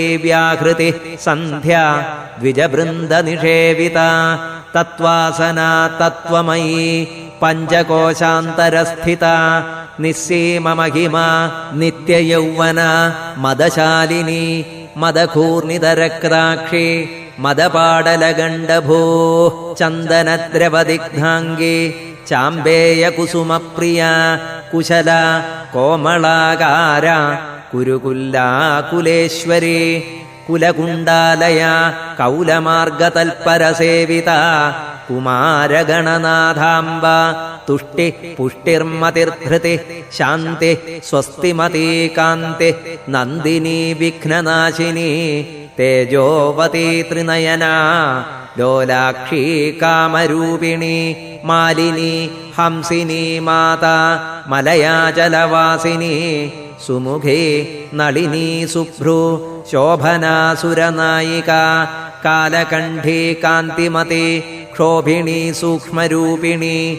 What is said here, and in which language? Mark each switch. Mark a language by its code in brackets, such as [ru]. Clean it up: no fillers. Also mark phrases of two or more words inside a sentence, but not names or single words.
[sa] व्याहृतिः सन्ध्या द्विजवृन्दनिषेविता तत्त्वासना तत्त्वमयी पञ्चकोशान्तरस्थिता निस्सीममहिमा नित्ययौवना मदशालिनी मदकूर्णितरक्ताक्षी मदपाडलगण्डभूः चन्दनद्रवदिग्धाङ्गी चाम्बेयकुसुमप्रिया कुशला कोमलाकारा कुरुकुल्लाकुलेश्वरी कुलकुण्डालया कौलमार्गतल्परसेविता കുമാരഗണനാഥാംബ തുഷ്ടി പുഷ്ടിർമതിർധൃതി ശാന്തി സ്വസ്തിമതീ കാന്തി നന്ദിനി വിഘ്നനാശിനി തേജോവതി ത്രിനയനാ ലോലാക്ഷി കാമരൂപിണി മാലിനി ഹംസിനി മാതാ മലയാചലവാസിനി സുമുഖേ നളിനി സുഭ്രു ശോഭനാസുരനായിക കാലകണ്ഠീ കാന്തിമതി ക്ഷോഭിണി സൂക്ഷ്മരൂപിണി